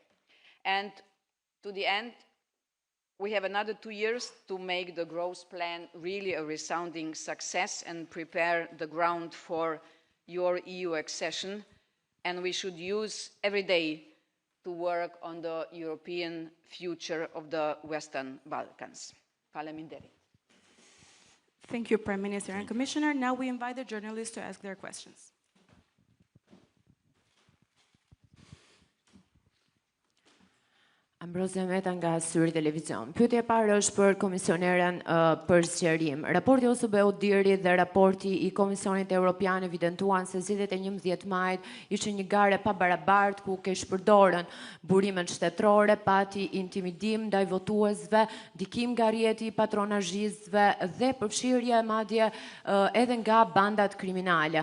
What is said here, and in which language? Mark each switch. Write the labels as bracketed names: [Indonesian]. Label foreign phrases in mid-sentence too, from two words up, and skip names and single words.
[English] And to the end, we have another 2 years to make the growth plan really a resounding success and prepare the ground for your EU accession. And we should use every day to work on the European future of the Western Balkans. [Albanian] Faleminderit. [English] Thank you, Prime Minister and Commissioner. Now we invite the journalists to ask their questions. [Albanian] Ambrozia Meta nga Syri Televizion. Pyetja e parë është për komisioneren për sqarim. Raporti OSBE-u diri dhe raporti i Komisionit Evropian evidentuan se zgjedhjet e 11 majit ishin një gare pa barabartë ku ke shpërdorën burimet shtetërore, pati intimidim ndaj votuesve, dikim nga rrjeti i patronazhistëve dhe përfshirje madje edhe nga bandat kriminale.